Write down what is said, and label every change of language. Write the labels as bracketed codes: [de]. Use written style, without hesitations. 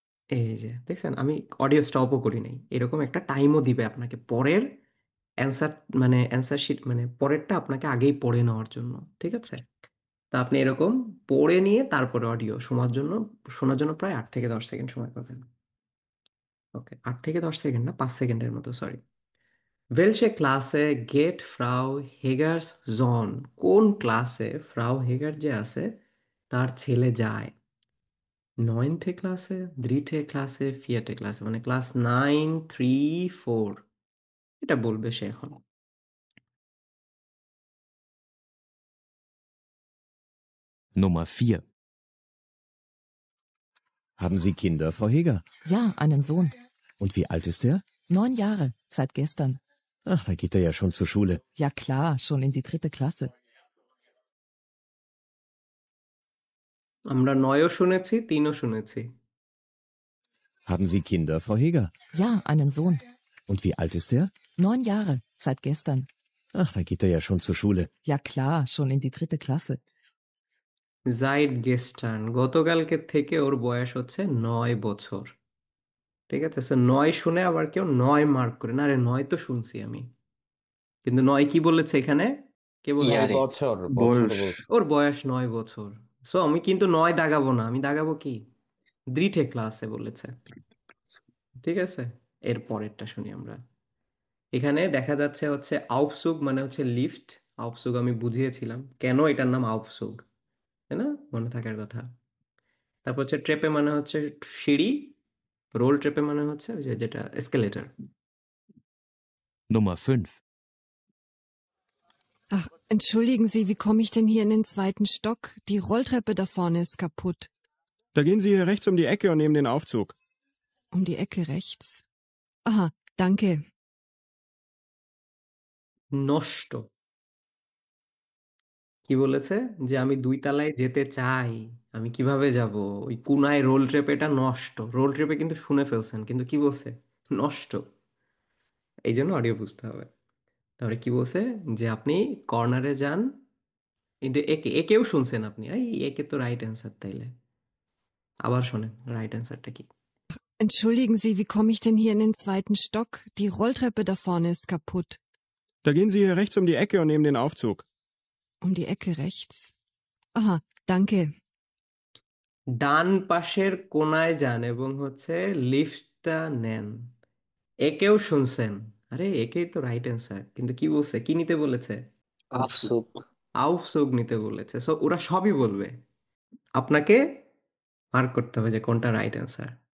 [bn] এই যে দেখছেন, আমি অডিও স্টপও করি নাই, এরকম একটা টাইমও দিবে আপনাকে পরের অ্যান্সার, মানে অ্যান্সার শিট, মানে পরেরটা আপনাকে আগেই পড়ে নেওয়ার জন্য। ঠিক আছে, তা আপনি এরকম পড়ে নিয়ে তারপরে অডিও শোনার জন্য প্রায় 8 থেকে 10 সেকেন্ড সময় পাবেন। ওকে, 8 থেকে 10 সেকেন্ড না, 5 সেকেন্ডের মতো, sorry. [de] Welche Klasse geht Frau Hegers Sohn? [bn] কোন ক্লাসে ফ্রাউ হেগার যে আছে তার ছেলে যায়? 9th ক্লাসে, 3rd ক্লাসে, 4th ক্লাসে, মানে ক্লাস 9, 3, 4, এটা বলবে সে এখন। [de] Nummer 4. Haben Sie Kinder, Frau Heger? Ja, einen Sohn. Und wie alt ist er? 9 Jahre, seit gestern. Ach, da geht er ja schon zur Schule. Ja klar, schon in die 3. Klasse. [bn] আমরা 9ও শুনেছি, 3ও শুনেছি। [de] Haben Sie Kinder, Frau Heger? Ja, einen Sohn. Und wie alt ist er? 9 Jahre, seit gestern. Ach, da geht er ja schon zur Schule. Ja klar, schon in die 3. Klasse. জাইড গেস্টার্ন, [bn] গতকালকে থেকে ওর বয়স হচ্ছে 9 বছর। ঠিক আছে, সো 9 শুনে আবার কেউ 9 মার্ক করে না, আরে 9 তো শুনছি আমি, কিন্তু 9 কি বলেছে এখানে? কে বলছে? বছর বছর বয়স। বলছে। ওর বয়স 9 বছর। সো আমি কিন্তু 9 দাগাবো না, আমি দাগাবো কি, দ্রিঠে ক্লাসে বলেছে। ঠিক আছে, এর পরেরটা শুনি আমরা। এখানে দেখা যাচ্ছে হচ্ছে আউপসুগ মানে হচ্ছে লিফট। আউপসুগ আমি বুঝিয়েছিলাম কেন এটার নাম আউপসুগ, তাই না, মনে থাকার কথা। তারপর হচ্ছে ট্রেপে মানে হচ্ছে সিঁড়ি, রোল ট্রেপে মানে হচ্ছে ওই যে যেটা escalator. [de] Nummer 5. Ach, entschuldigen Sie, wie komme ich denn hier in den zweiten Stock? Die Rolltreppe da vorne ist kaputt. Da gehen Sie hier rechts um die Ecke und nehmen den Aufzug. Um die Ecke rechts. Aha, danke. [bn] নষ্ট, কি বলেছে, যে আমি 2 তলায় যেতে চাই, আমি কিভাবে যাব, ওই কুনায় রোল ট্রেপে, এটা নষ্ট। রোল ট্রেপে কিন্তু শুনে ফেলছেন, কিন্তু কি বলছে, নষ্ট। এই জন্য অডিও বুঝতে হবে। তাহলে কি বলছে, যে আপনি কর্নারে যান, কিন্তু একে একেও শুনছেন আপনি, এই একে তো রাইট অ্যান্সার, তাইলে আবার শোনেন রাইট অ্যান্সারটা কি। [de] Entschuldigen Sie, wie komme ich denn hier in den zweiten Stock? Die Rolltreppe da vorne ist kaputt. Da gehen Sie hier rechts um die Ecke und nehmen den Aufzug. Um die Ecke rechts. Aha, danke. [bn] ডান পাশের কোনায় যান এবং হচ্ছে লিফটটা নেন, একেও শুনছেন। আরে একেই তো রাইট অ্যান্সার, কিন্তু কি বলছে, কি নিতে বলেছে, আফসোক। আউফসোগ নিতে বলেছে। সো ওরা সবই বলবে, আপনাকে মার্ক করতে হবে যে কোনটা রাইট অ্যান্সার।